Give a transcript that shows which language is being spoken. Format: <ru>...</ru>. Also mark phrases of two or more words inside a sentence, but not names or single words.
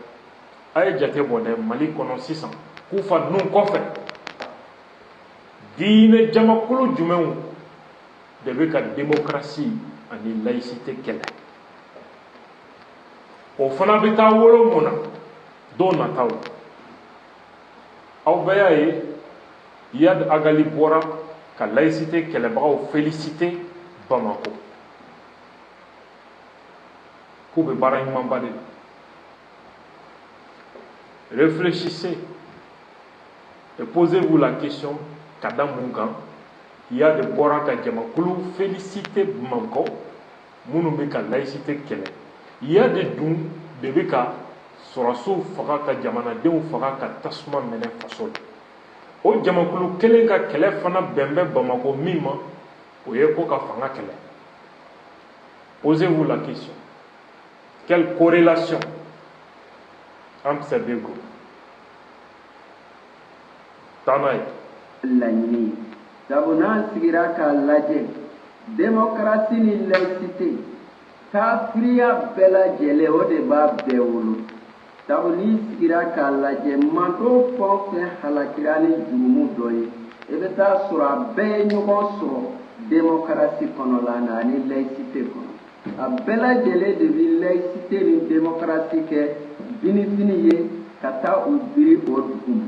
<bm>A ye jate bɔ dɛ Mali kɔnɔ sisan kufa ninnu kɔfɛ diinɛ jamakulu jumɛnw de bɛ ka démocratie ani laïcité kɛlɛ o fana bɛ taa wolo mun na don nataw aw bɛɛ y'a ye Iyad Agali bɔra ka laïcité kɛlɛbagaw félicité Bamako k'u bɛ baara ɲumanba de la.</bm> <fr>Réfléchissez et posez-vous la question</fr> <bm>kada mun kan Iyad bɔra ka jamakulu félicité Bamako minnu bɛ ka laïcité kɛlɛ. Iyad dun de bɛ ka sɔrɔsiw faga ka jamanadenw faga ka tasuma minɛ faso la. O jamakulu kelen ka kɛlɛ fana bɛn bɛ Bamako min ma o ye ko ka fanga kɛlɛ.</bm> <fr>Posez-vous la question. Quelle corrélation entre ces deux groupes? Tanaï.</fr> <bm>Laɲini sabu n'an sigira k'a lajɛ démocratie ni laïcité kafiriya bɛɛ lajɛlen o de b'a bɛɛ wolo sabu n'i sigira k'a lajɛ manto fɛn o fɛn halakira ni jurumu dɔ ye i bɛ taa sɔrɔ a bɛɛ ye ɲɔgɔn sɔrɔ démocratie kɔnɔla na ani laïcité kɔnɔ a bɛɛ lajɛlen de bɛ laïcité ni démocratie kɛ binifini ye ka taa u biri o dugu ma.</bm>